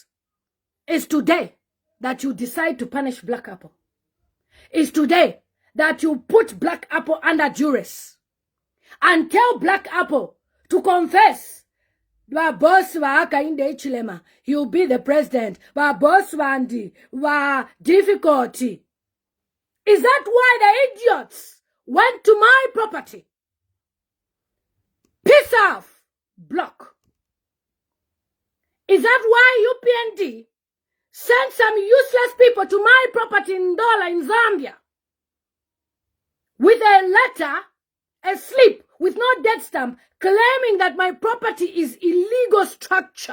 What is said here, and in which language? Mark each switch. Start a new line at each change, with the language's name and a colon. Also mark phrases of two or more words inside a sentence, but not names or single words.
English: Is today that you decide to punish Black Apple. Is today that you put Black Apple under duress. And tell Black Apple to confess.
Bemba: Wa boss wa
English: Hakainde Hichilema, he will be the president.
Bemba: Wa boss wandi, wa difficulty.
English: Is that why the idiots went to my property? Piss off, block. Is that why Upnd sent some useless people to my property in Ndola in Zambia with a letter, a slip with no dead stamp, claiming that my property is illegal structure?